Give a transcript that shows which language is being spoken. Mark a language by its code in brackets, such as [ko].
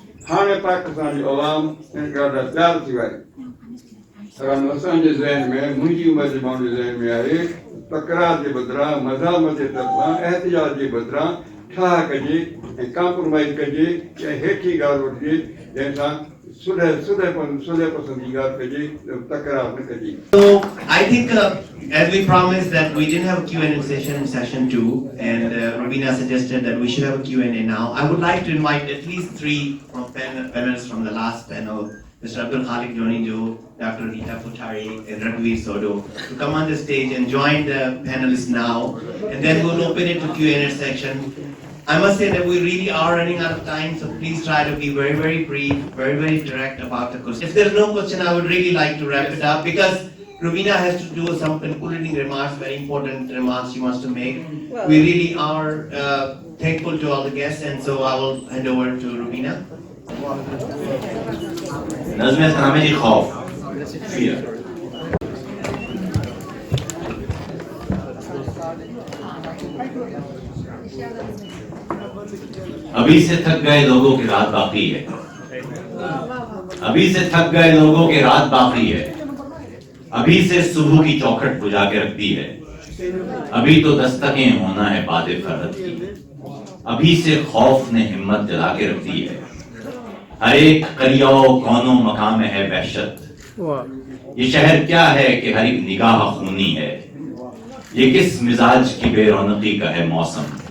[sd] हाणे पाकिस्तान जो अवाम हिन ॻाल्हि लाइ तयारु थी वियो आहे। असांजे ज़हन में, मुंहिंजी उमिरि जे माण्हू जे ज़हन में आहे तकरार जे बदिरां, मज़ामत जे तरफ़ां, एहतिजाज जे बदिरां ठाह कजे ऐं कॉम्प्रोमाइज़ कजे ऐं हेठी ॻाल्हि वठिजे, जंहिंसां सुलह पसंदी ॻाल्हि कजे, तकरार न कजे। [en] So I think as we promised that we didn't have a Q&A session in session 2, and Rubina suggested that we should have a Q&A now. I would like to invite at least 3 from panelists from the last panel, Mr. Abdul Khalik Jonijo, Dr. Rita Putari, and Raghuveer Sodo, to come on the stage and join the panelists now, and then we'll open it to Q&A section. I must say that we really are running out of time, so please try to be very, very brief, very, very direct about the question. If there's no question, I would really like to wrap it up, because Rubina has to do some concluding remarks, very important remarks she wants to make. We really are thankful to all the guests, and so I will hand over to Rubina. نظم همه خوف fear. [ur] अभी से थक गए लोगों की रात बाकी है। ابھی سے تھک گئے لوگوں کے رات باقی ہے، ابھی سے صبح کی چوکھٹ بجا کے رکھتی ہے، ابھی تو دستکیں ہونا ہے باد فرحت کی، ابھی سے خوف نے ہمت جلا کے رکھتی ہے، ہر ایک قریہ و کونو مقام میں ہے وحشت، یہ شہر کیا ہے کہ ہر ایک نگاہ خونی ہے، یہ کس مزاج کی بے رونقی کا ہے موسم،